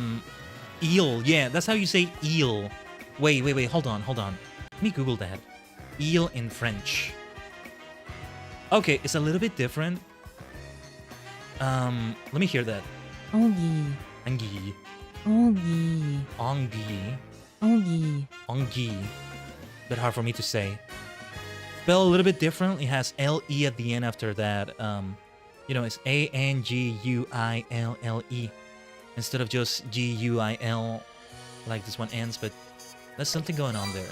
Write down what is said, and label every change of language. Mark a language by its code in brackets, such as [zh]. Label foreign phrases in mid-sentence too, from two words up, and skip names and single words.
[en] Eel, yeah, that's how you say eel. Wait, hold on. Let me Google that. eel in French. Okay, it's a little bit different. Let me hear that. Ongi. [fr] Anguille. Ongi. Anguille. Ongi. Anguille. [en] Bit hard for me to say. Spell a little bit different. It has L-E at the end after that. You know, it's A-N-G-U-I-L-L-E instead of just G-U-I-L like this one ends, but there's something going on there.